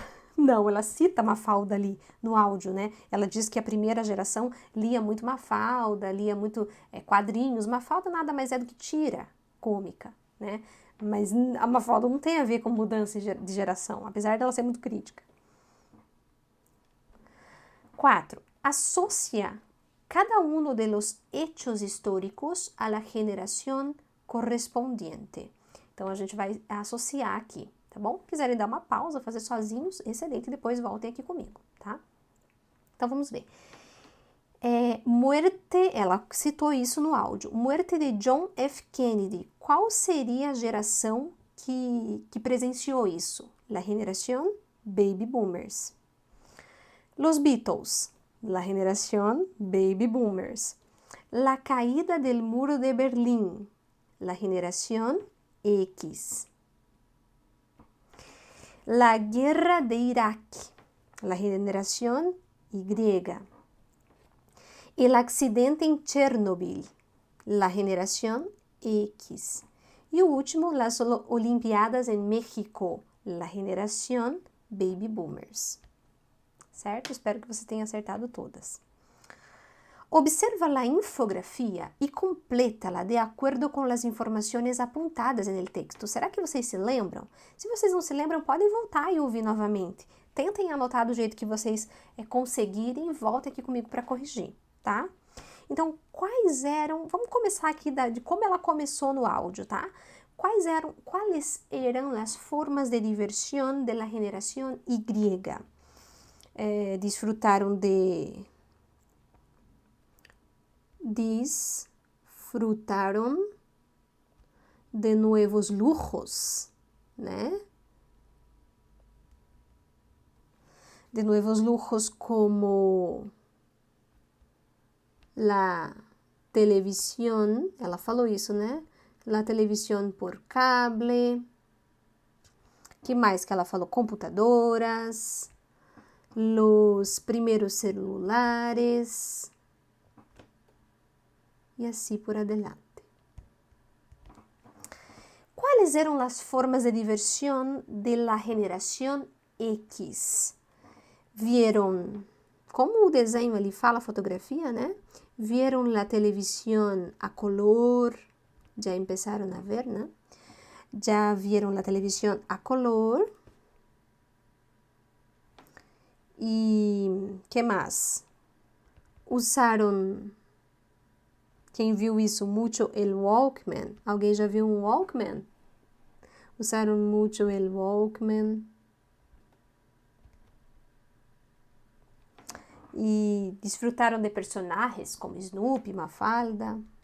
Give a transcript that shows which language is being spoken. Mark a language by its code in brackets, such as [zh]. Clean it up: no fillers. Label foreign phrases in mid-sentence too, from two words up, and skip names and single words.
[pt] Não, ela cita Mafalda ali no áudio, né? Ela diz que a primeira geração lia muito Mafalda, lia muito quadrinhos. Mafalda nada mais é do que tira cômica, né? Mas a Mafalda não tem a ver com mudança de geração, apesar dela ser muito crítica. 4. [es] Associa cada uno de los hechos históricos a la generación correspondiente. [pt] Então, a gente vai associar aqui, tá bom? Quiserem dar uma pausa, fazer sozinhos, excelente, depois voltem aqui comigo, tá? Então, vamos ver. Muerte, ela citou isso no áudio. [es] Muerte de John F. Kennedy. [pt] Qual seria a geração que presenciou isso? [es] La generación Baby Boomers. Los Beatles. La generación Baby Boomers. La caída del muro de Berlín. La generación X. La guerra de Irak. La generación Y. El accidente en Chernobyl, la generación X. Y último, las Olimpiadas en México, la generación Baby Boomers. [pt] Certo? Espero que você tenha acertado todas. Observa a infografia e completa-la de acordo com as informações apontadas no texto. Será que vocês se lembram? Se vocês não se lembram, podem voltar e ouvir novamente. Tentem anotar do jeito que vocês conseguirem e voltem aqui comigo para corrigir. Tá? Então, quais eram... Vamos começar aqui de como ela começou no áudio, tá? Quais eram as formas de diversão da geração Y? [es] Disfrutaram de nuevos lujos, né? De nuevos lujos como la televisión, [pt] ela falou isso, né? [es] La televisión por cable. [pt] Que mais que ela falou? [es] Computadoras, los primeros celulares [pt] e assim [es] por adelante. [pt] Quais eram as formas de diversão [es] de la [pt] geração X? Vieron, como o desenho ali fala, a fotografia, né? [es] Vieron la televisión a color, [pt] já empezaram a ver, né? [es] Já vieron la televisión a color. [pt] E que mais? Usaram, quem viu isso, muito el Walkman. Alguém já viu um Walkman? Usaram muito el Walkman. E disfrutaram de personagens como Snoopy, Mafalda.